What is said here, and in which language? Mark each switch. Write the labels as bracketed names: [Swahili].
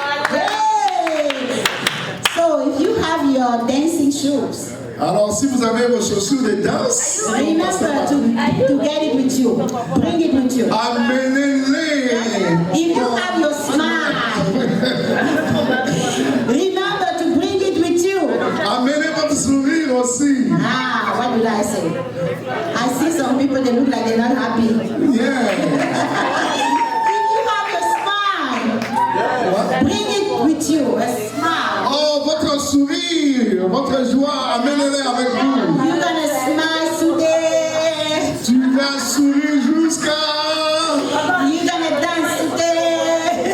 [English] Hey! So if you have your dancing shoes, [French] Alors, si vous avez vos chaussures de danse, [English] remember to get it with you. Bring it with you. [French] amenez-les. [English] If you have your smile, remember to bring it with you. [French] Amenez votre sourire aussi. [English] Ah, what did I say? I see some people, they look like they're not happy. Yeah. If you have your smile, bring it with you, a smile. [French] Oh, votre sourire, votre joie, amenez-les avec vous. [English] You're gonna smile today. [French] Tu vas sourire jusqu'à... [English] You're gonna dance today.